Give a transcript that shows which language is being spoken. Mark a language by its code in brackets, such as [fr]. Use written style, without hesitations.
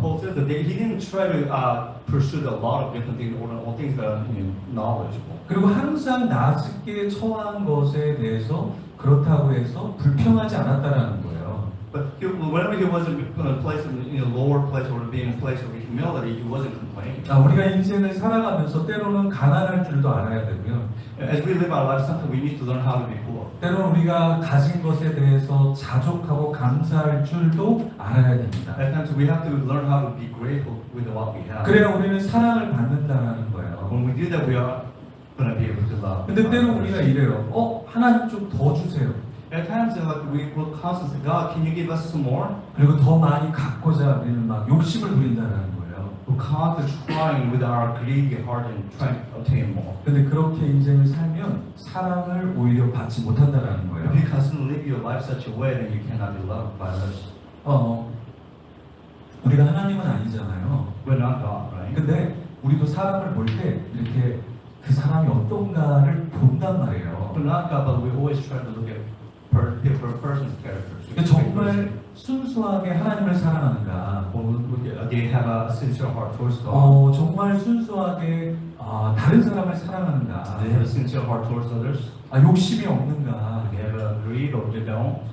[en] Paul says that he didn't try to pursue a lot of different things or things that are knowledgeable. [ko] 그리고 항상 낮게 처한 것에 대해서 그렇다고 해서 불평하지 않았다는 거예요. [en] But whenever he was in a place, in a lower place or being in a place of humility, he wasn't complaining. [ko] 우리가 인생을 살아가면서 때로는 가난할 줄도 알아야 되고요. [en] As we live our lives, sometimes we need to learn how to be poor. [ko] 때로는 우리가 가진 것에 대해서 자족하고 감사할 줄도 알아야 됩니다. [en] At times we have to learn how to be grateful with what we have. [ko] 그래야 우리는 사랑을 받는다는 거예요. [en] When we do that, we are going to be able to love. [ko] 근데 때로 우리가 이래요. 하나님 좀 더 주세요. [en] At times, like we will constantly say, God, can you give us some more? [ko] 그리고 더 많이 갖고자 우리는 막 욕심을 부린다는 거예요. [en] We're constantly trying with our greedy heart and trying to obtain more. [ko] 근데 그렇게 인생을 살면 사랑을 오히려 받지 못한다는 거예요. [en] If you constantly live your life such a way, then you cannot be loved by others. [ko] 우리가 하나님은 아니잖아요. [en] We're not God, right? [ko] 근데 우리도 사람을 볼 때 이렇게 그 사람이 어떤가를 본단 말이에요. [en] We're not God, but we always try to look at a person's character. [ko] 정말 순수하게 하나님을 사랑하는가? [en] They have a sincere heart towards God. [ko] 정말 순수하게 다른 사람을 사랑하는가? [en] They have a sincere heart towards others. [ko] 욕심이 없는가? [en] They have a greed or they don't.